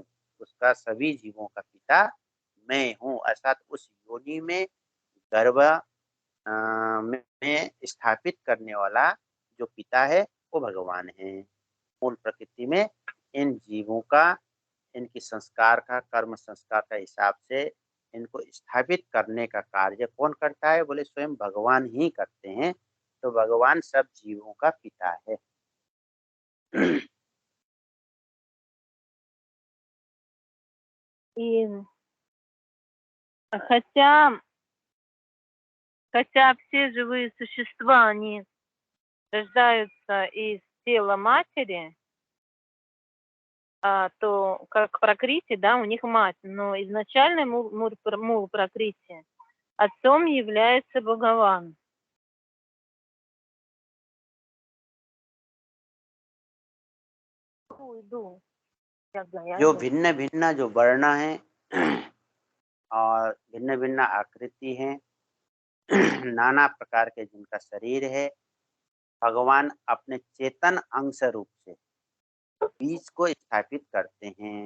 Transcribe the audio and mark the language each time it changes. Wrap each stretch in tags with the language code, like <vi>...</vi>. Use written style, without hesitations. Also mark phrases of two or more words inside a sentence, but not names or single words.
<hi>उसका सभी जीवों का पिता मैं हूँ, अर्थात उस योनि में गर्भ में स्थापित करने वाला जो पिता है वो भगवान है। मूल प्रकृति में इन जीवों का, इनकी संस्कार का, कर्म संस्कार का हिसाब से इनको स्थापित करने का कार्य कौन करता है? बोले स्वयं भगवान ही करते हैं। तो भगवान सब जीवों का पिता है।</hi> <ru>И хотя, хотя все живые существа, они рождаются из тела матери, то как пракрити, да, у них мать, но изначально</ru> <hi>मूल प्रकृति</hi> <ru>отцом является Бхагаван. иду.</ru> <hi>जो भिन्न भिन्न जो वर्ण है और भिन्न भिन्न आकृति है, नाना प्रकार के जिनका शरीर है, भगवान अपने चेतन अंश रूप से बीज को स्थापित करते हैं।</hi>